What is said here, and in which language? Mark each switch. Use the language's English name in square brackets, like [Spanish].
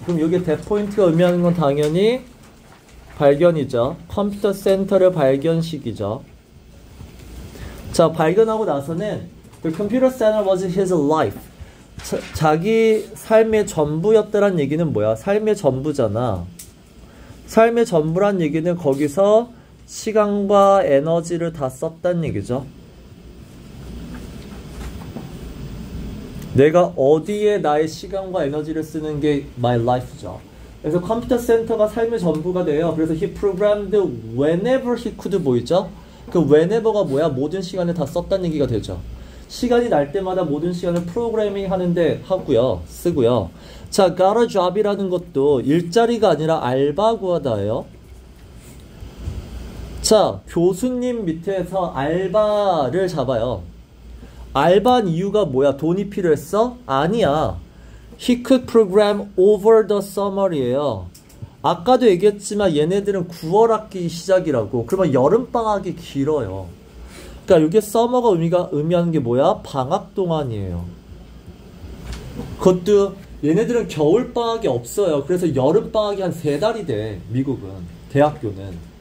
[Korean] 그럼 여기 that point가 의미하는 건 당연히 발견이죠. 컴퓨터 센터를 발견 시기죠. 자, 발견하고 나서는 [English] The computer center was his life. [Korean] 자기 삶의 전부였다란 얘기는 뭐야? 삶의 전부잖아. 삶의 전부란 얘기는 거기서 시간과 에너지를 다 썼단 얘기죠. 내가 어디에 나의 시간과 에너지를 쓰는 게 [English] my life [Korean] 죠. 그래서 컴퓨터 센터가 삶의 전부가 돼요. 그래서 [English] he programmed whenever he could [Korean] 보이죠? 그 whenever가 뭐야? 모든 시간을 다 썼다는 얘기가 되죠. 시간이 날 때마다 모든 시간을 프로그래밍 하는데 하고요. 쓰고요. 자, [English] got a job [Korean] 이라는 것도 일자리가 아니라 알바 구하다예요. 자, 교수님 밑에서 알바를 잡아요. 알바한 이유가 뭐야? 돈이 필요했어? 아니야. [English] He could program over the summer이에요. [Korean] 아까도 얘기했지만 얘네들은 9월 학기 시작이라고. 그러면 여름방학이 길어요. 그러니까 이게 summer가 의미하는 게 뭐야? 방학 동안이에요. 그것도 얘네들은 겨울방학이 없어요. 그래서 여름방학이 한 3달이 돼, 미국은. 대학교는.